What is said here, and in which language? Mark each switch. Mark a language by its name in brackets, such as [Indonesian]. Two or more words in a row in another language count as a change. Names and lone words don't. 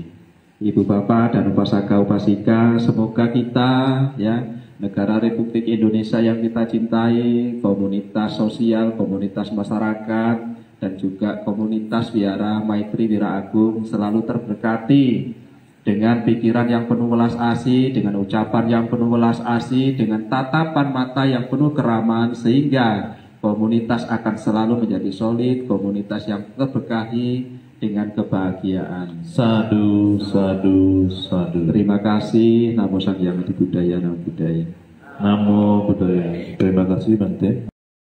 [Indonesian] Ibu bapak dan upasaka upasika, semoga kita, ya, negara Republik Indonesia yang kita cintai, komunitas sosial, komunitas masyarakat, dan juga komunitas Wihara Maitri Wira Agung selalu terberkati dengan pikiran yang penuh welas asih, dengan ucapan yang penuh welas asih, dengan tatapan mata yang penuh keramahan, sehingga komunitas akan selalu menjadi solid, komunitas yang terberkahi dengan kebahagiaan. [Pali] Sadu, sadu, sadu. [Indonesian] Terima kasih. [Pali] Namo Sang Hyang Adi Budaya, Namo Buddhaya. Namo Buddhaya. [Indonesian] Terima kasih Bante.